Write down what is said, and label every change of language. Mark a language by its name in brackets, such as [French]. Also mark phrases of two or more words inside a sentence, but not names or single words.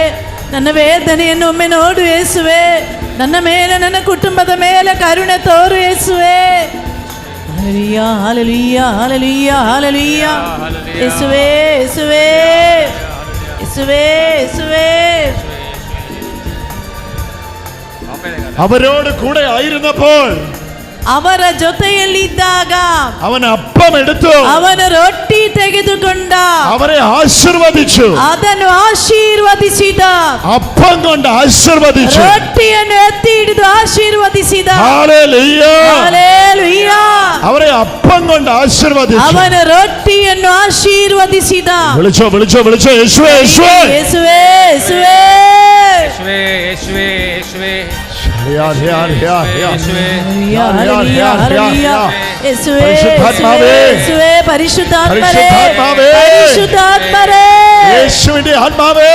[Kannada] ನನ್ನ ವೇದನೆಯನ್ನು ಒಮ್ಮೆ ನೋಡು ಯೇಸುವೆ. ನನ್ನ ಮೇಲೆ ನನ್ನ ಕುಟುಂಬದ ಮೇಲೆ ಕರುಣೆ ತೋರು ಯೇಸುವೆ. ಹಾಲೆಲೂಯಾ ಹಾಲೆಲೂಯಾ ಹಾಲೆಲೂಯಾ ಹಾಲೆಲೂಯಾ. ಯೇಸುವೆ ಯೇಸುವೆ ಯೇಸುವೆ ಯೇಸುವೆ. [Malayalam] അവരോട് കൂടെ ആയിരുന്നപ്പോൾ [Kannada] ಅವರ ಜೊತೆಯಲ್ಲಿದ್ದಾಗ [Malayalam] അവൻ അപ്പം എടുത്തു, [Kannada] ಅವನ ರೊಟ್ಟಿ ತೆಗೆದುಕೊಂಡ, [Malayalam] അവരെ ആശീർവദിച്ചു, [Kannada] ಅದನ್ನು ಆಶೀರ್ವದಿಸಿದ, [Malayalam] അപ്പം കൊണ്ട് ആശീർവദിച്ചു, [Kannada] ರೊಟ್ಟಿಯನ್ನು ಎತ್ತಿ ಹಿಡಿದು ಆಶೀರ್ವದಿಸಿದ. [Malayalam] ഹല്ലേലൂയ [Kannada] ಹಲ್ಲೆಲೂಯ. [Malayalam] അവരെ അപ്പം കൊണ്ട് ആശീർവദിച്ചു, [Kannada] ಅವನ ರೊಟ್ಟಿಯನ್ನು ಆಶೀರ್ವದಿಸಿದ. [Malayalam] വിളിച്ചോ വിളിച്ചോ വിളിച്ചോ യേശുവേ യേശുവേ [Kannada] ಯೇಸುವೆ ಯೇಸುವೆ [Malayalam] യേശുവേ യേശുവേ യേശുവേ. യേശുവിന്റെ ആത്മാവേ,